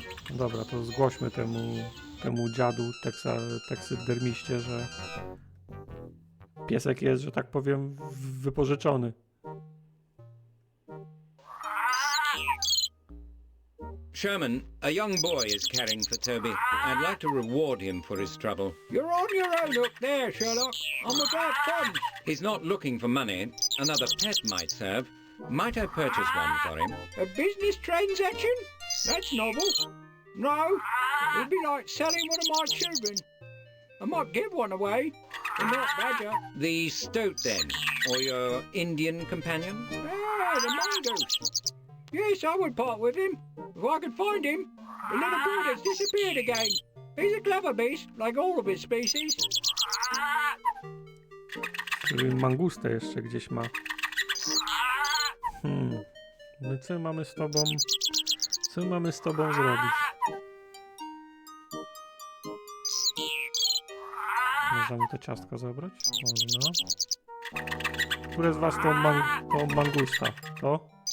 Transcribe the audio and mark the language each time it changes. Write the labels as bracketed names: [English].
[Polish] Dobra, to zgłośmy temu dziadu teksydermiście, że piesek jest, że tak powiem, wypożyczony. [English] Sherman, a young boy is caring for Toby. I'd like to reward him for his trouble. You're on your own up there, Sherlock. I'm about funds. He's not looking for money. Another pet might serve. Might I purchase one for him? A business transaction? That's novel. No, it'd be like selling one of my children. I might give one away, but not badger. The stoat, then, or your Indian companion? Ah, the mongoose. Yes, I would part with him, if I could find him. The little bird has disappeared again. He's a clever beast, like all of his species. [Polish] Czyli mangustę jeszcze gdzieś ma. No i co mamy z tobą? Co mamy z tobą zrobić? Można mu te ciastka zabrać? Można. Które z was to mangusta? To?